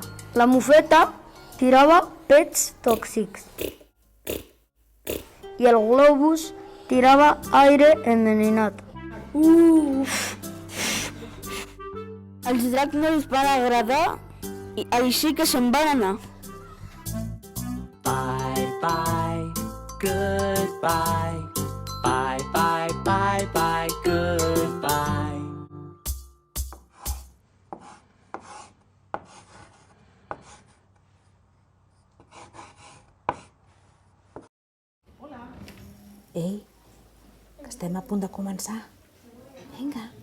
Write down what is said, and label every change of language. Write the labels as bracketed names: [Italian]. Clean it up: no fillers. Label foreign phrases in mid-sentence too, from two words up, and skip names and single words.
[Catalan] La mofeta tirava pets tòxics i el globus tirava aire envenenat. Els dracs no els van agradar i així que se'n van anar. [English] Bye bye, goodbye. Bye bye bye bye, goodbye. [Catalan] Ei, que estem a punt de començar. Vinga.